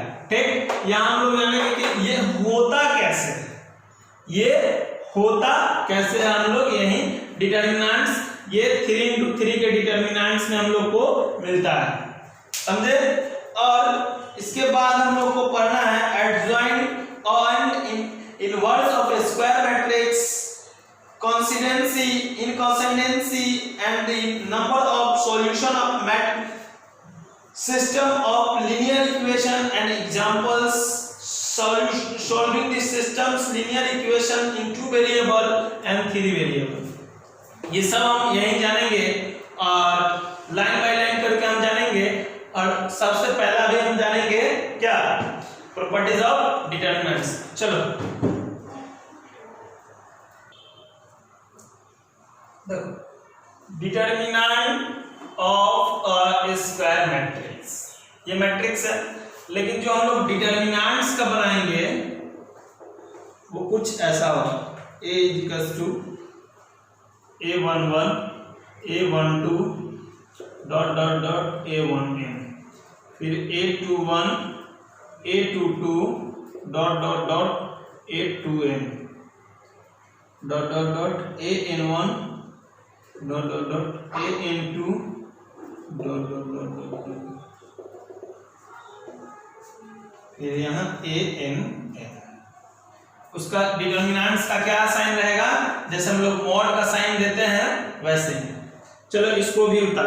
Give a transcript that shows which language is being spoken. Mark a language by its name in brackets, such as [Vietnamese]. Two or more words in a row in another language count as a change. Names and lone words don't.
[Hindi] ठीक, यहाँ हम लोग जानेंगे कि ये होता कैसे, ये होता कैसे है। हम लोग यही डिटर्मिनेंट्स, ये 3 × 3 के डिटर्मिनेंट्स में हम लोग को मिलता है, समझे। और इसके बाद हम लोग को पढ़ना है [English] एडजॉइंट and inverse of a square matrix, consistency, inconsistency and the number of solution of system of linear equation and examples solving the system's linear equation in 2 variable and 3 variable। [Hindi] ये सब हम यही जानेंगे और [English] line by line [Hindi] करके हम जानेंगे। और सबसे पहला भी हम जानेंगे क्या, [English] properties of determinants. [Hindi] चलो देखो, [English] determinant of a square matrix, [Hindi] ये मैट्रिक्स है, लेकिन जो हम लोग डिटर्मिनेंट्स का बनाएंगे वो कुछ ऐसा होगा, [English] a = a11 a12 ... a1n, फिर a21 a22 ... a2n ... an1 ... an2 ... [Hindi] फिर यहाँ an। उसका डिटर्मिनेंट्स का क्या साइन रहेगा, जैसे हम लोग मॉड का साइन देते हैं वैसे ही। चलो इसको भी उतारो।